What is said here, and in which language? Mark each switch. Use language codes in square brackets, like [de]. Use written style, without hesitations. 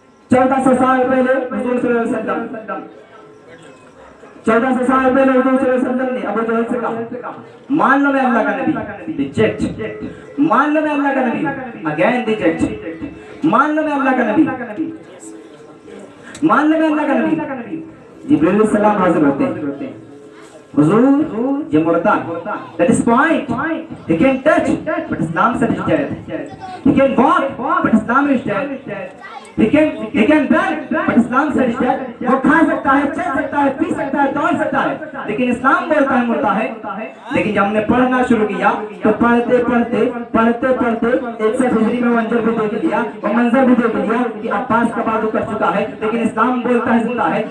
[ur] 1400 سال پہلے حضور صلی اللہ علیہ وسلم 1400 سال پہلے حضور صلی اللہ علیہ وسلم نے ابو جہل سے کہا مان لو میں اللہ کا نبی, ریجیکٹ. مان لو میں اللہ کا نبی, اگین ریجیکٹ. مان لو میں اللہ کا نبی, مان لو میں اللہ کا نبی. جبریل علیہ السلام حاضر ہوتے ہیں. حضور یہ مردہ, [en] that is point. He can touch but Islam said is dead. He can walk but Islam is dead. He can run but Islam said is dead. [ur] وہ کھا سکتا ہے, چل سکتا ہے, پی سکتا ہے, دوڑ سکتا ہے, لیکن اسلام بولتا ہے مردہ ہے. لیکن جب ہم نے پڑھنا شروع کیا تو پڑھتے ایک سے ہجری میں منظر بھی دیکھ لیا, وہ منظر بھی دیکھ لیا کہ عباس کا بازو کر چکا ہے, لیکن اسلام بولتا ہے زندہ ہے.